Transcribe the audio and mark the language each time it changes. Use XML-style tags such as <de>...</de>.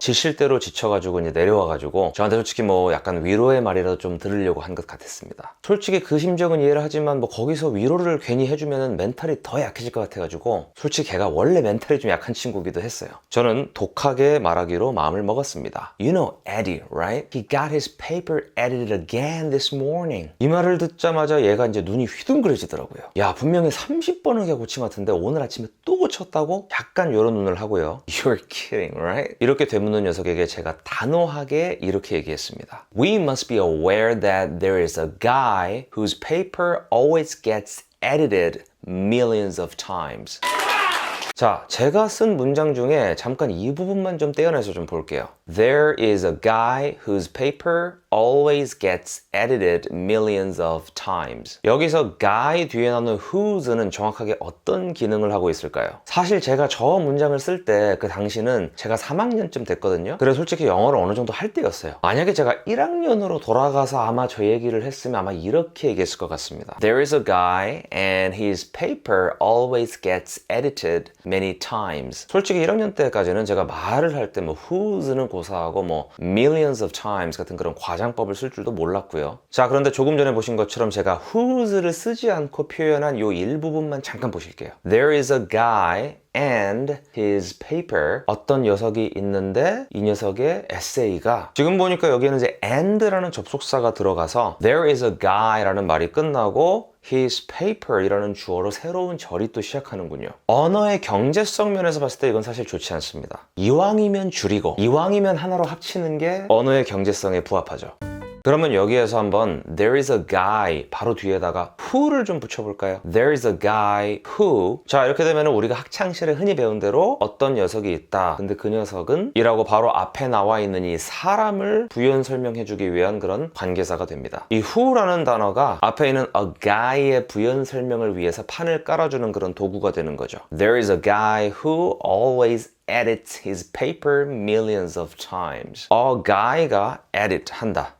<ko>지칠 대로 지쳐가지고 이제 내려와가지고 저한테 솔직히 뭐 약간 위로의 말이라도 좀 들으려고 한 것 같았습니다. 솔직히 그 심정은 이해를 하지만 뭐 거기서 위로를 괜히 해주면 멘탈이 더 약해질 것 같아가지고 솔직히 걔가 원래 멘탈이 좀 약한 친구기도 했어요. 저는 독하게 말하기로 마음을 먹었습니다.</ko> <en>You know Eddie, right? He got his paper edited again this morning.</en> <ko>이 말을 듣자마자 얘가 이제 눈이 휘둥그레지더라고요. 야, 분명히 30번을 고친 것 같은데 오늘 아침에 또 고쳤다고? 약간 이런 눈을 하고요.</ko> <en>You're kidding, right?</en> <ko>이렇게 되묻는 녀석에게 제가 단호하게 이렇게 얘기했습니다.</ko> <en>We must be aware that there is a guy whose paper always gets edited millions of times.</en> <ko>자, 제가 쓴 문장 중에 잠깐 이 부분만 좀 떼어내서 좀 볼게요.</ko> <en>There is a guy whose paper always gets edited millions of times.</en> <ko>여기서 guy 뒤에 나오는 whose는 정확하게 어떤 기능을 하고 있을까요? 사실 제가 저 문장을 쓸 때 그 당시는 제가 3학년쯤 됐거든요. 그래서 솔직히 영어를 어느 정도 할 때였어요. 만약에 제가 1학년으로 돌아가서 아마 저 얘기를 했으면 아마 이렇게 얘기했을 것 같습니다.</ko> <en>There is a guy and his paper always gets edited many times.</en> <ko>솔직히 1학년 때까지는 제가 말을 할 때 뭐 whose는 고사하고 뭐</ko> <en>millions of times</en> <ko>같은 그런 과장법을 쓸 줄도 몰랐고요. 자, 그런데 조금 전에 보신 것처럼 제가 whose를 쓰지 않고 표현한 요 일부분만 잠깐 보실게요.</ko> <en>There is a guy and his paper.</en> <ko>어떤 녀석이 있는데 이 녀석의 에세이가 지금 보니까 여기에는 이제 and라는 접속사가 들어가서</ko> <en>there is a guy</en> <ko>라는 말이 끝나고</ko> <en>his paper</en> <ko>이라는 주어로 새로운 절이 또 시작하는군요. 언어의 경제성 면에서 봤을 때 이건 사실 좋지 않습니다. 이왕이면 줄이고 이왕이면 하나로 합치는 게 언어의 경제성에 부합하죠. 그러면 여기에서 한번</ko> <en>there is a guy</en> <ko>바로 뒤에다가 who를 좀 붙여볼까요?</ko> <en>There is a guy who.</en> <ko>자, 이렇게 되면 우리가 학창시절에 흔히 배운 대로 어떤 녀석이 있다. 근데 그 녀석은 이라고 바로 앞에 나와 있는 이 사람을 부연 설명해주기 위한 그런 관계사가 됩니다. 이 who라는 단어가 앞에 있는 a guy의 부연 설명을 위해서 판을 깔아주는 그런 도구가 되는 거죠.</ko> <en>There is a guy who always edits his paper millions of times.</en> <ko>A guy가 edit 한다.</ko>